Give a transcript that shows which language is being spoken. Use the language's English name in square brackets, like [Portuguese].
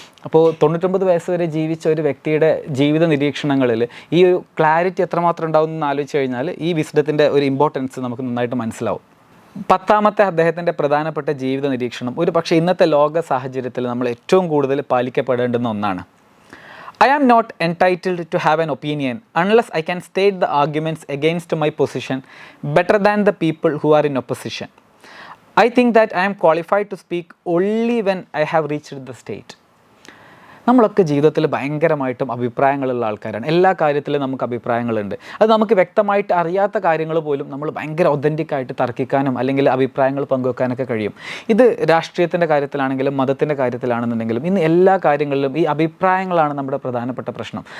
[Malayalam] അപ്പോൾ 99 വയസ്സ് വരെ ജീവിച്ച ഒരു വ്യക്തിയുടെ ജീവിത നിരീക്ഷണങ്ങളിൽ ഈ ഒരു ക്ലാരിറ്റി എത്രമാത്രം ഉണ്ടാവും എന്ന് ആലോചിച്ച് കഴിഞ്ഞാൽ ഈ വിസ്ഡത്തിൻ്റെ ഒരു ഇമ്പോർട്ടൻസ് നമുക്ക് നന്നായിട്ട് മനസ്സിലാവും. 10ാമത്തെ അദ്ദേഹത്തിൻ്റെ പ്രധാനപ്പെട്ട ജീവിത നിരീക്ഷണം ഒരു പക്ഷേ ഇന്നത്തെ ലോക സാഹചര്യത്തിൽ നമ്മൾ ഏറ്റവും കൂടുതൽ പാലിക്കപ്പെടേണ്ടുന്ന ഒന്നാണ്. [English] I am not entitled to have an opinion unless I can state the arguments against my position better than the people who are in opposition. I think that I am qualified to speak only when I have reached the state. [Malayalam] നമ്മളൊക്കെ ജീവിതത്തിൽ ഭയങ്കരമായിട്ടും അഭിപ്രായങ്ങളുള്ള ആൾക്കാരാണ്. എല്ലാ കാര്യത്തിലും നമുക്ക് അഭിപ്രായങ്ങളുണ്ട്. അത് നമുക്ക് വ്യക്തമായിട്ട് അറിയാത്ത കാര്യങ്ങൾ പോലും നമ്മൾ ഭയങ്കര ഒതൻറ്റിക്കായിട്ട് തർക്കിക്കാനും അല്ലെങ്കിൽ അഭിപ്രായങ്ങൾ പങ്കുവെക്കാനൊക്കെ കഴിയും. ഇത് രാഷ്ട്രീയത്തിൻ്റെ കാര്യത്തിലാണെങ്കിലും മതത്തിൻ്റെ കാര്യത്തിലാണെന്നുണ്ടെങ്കിലും ഇന്ന് എല്ലാ കാര്യങ്ങളിലും ഈ അഭിപ്രായങ്ങളാണ് നമ്മുടെ പ്രധാനപ്പെട്ട പ്രശ്നം.